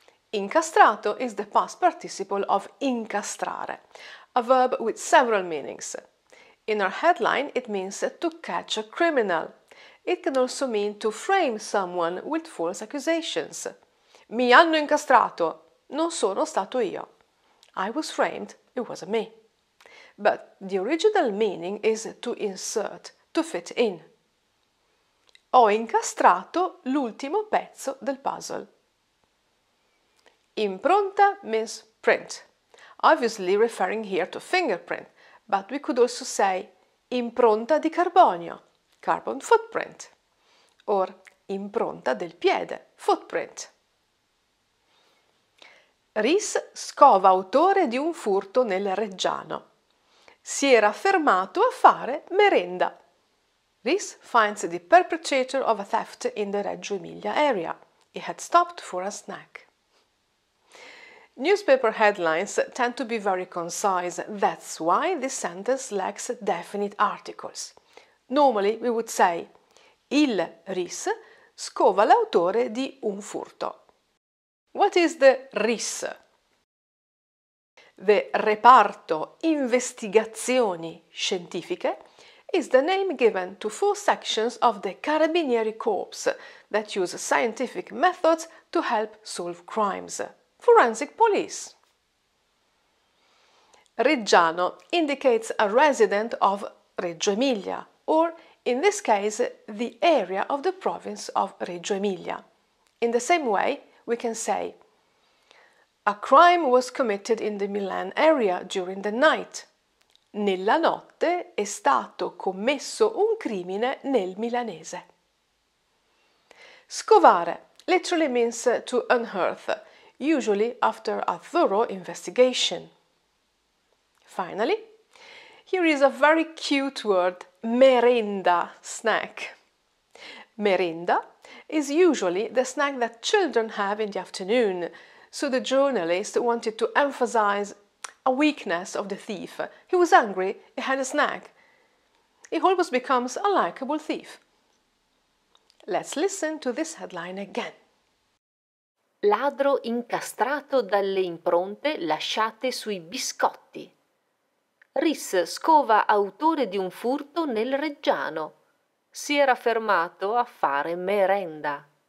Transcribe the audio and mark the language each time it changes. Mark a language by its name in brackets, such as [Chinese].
[English] Incastrato is the past participle of incastrare, a verb with several meanings. In our headline, it means to catch a criminal. It can also mean to frame someone with false accusations. [Italian] Mi hanno incastrato, non sono stato io. [English] I was framed, it wasn't me. But the original meaning is to insert, to fit in. [Italian] Ho incastrato l'ultimo pezzo del puzzle. [English] Impronta means print, obviously referring here to fingerprint, but we could also say [Italian] impronta di carbonio, [English] carbon footprint, or [Italian] impronta del piede, [English] footprint. [Italian] Rhys scova autore di un furto nel Reggiano. Si era fermato a fare merenda. [English] Rhys finds the perpetrator of a theft in the Reggio Emilia area. He had stopped for a snack. Newspaper headlines tend to be very concise. That's why this sentence lacks definite articles. Normally we would say [Italian] il Rhys scova l'autore di un furto. [English] What is the RIS? The Reparto Investigazioni Scientifiche is the name given to 4 sections of the Carabinieri Corps that use scientific methods to help solve crimes. Forensic police. Reggiano indicates a resident of Reggio Emilia, or in this case, the area of the province of Reggio Emilia. In the same way, we can say, a crime was committed in the Milan area during the night. [Italian] Nella notte è stato commesso un crimine nel milanese. [English] Scovare literally means to unearth, usually after a thorough investigation. Finally, here is a very cute word, merenda, snack. Merenda is usually the snack that children have in the afternoon, so the journalist wanted to emphasize a weakness of the thief. He was hungry, he had a snack. He almost becomes a likable thief. Let's listen to this headline again. [Italian] Ladro incastrato dalle impronte lasciate sui biscotti. Rhys scova autore di un furto nel Reggiano. Si era fermato a fare merenda.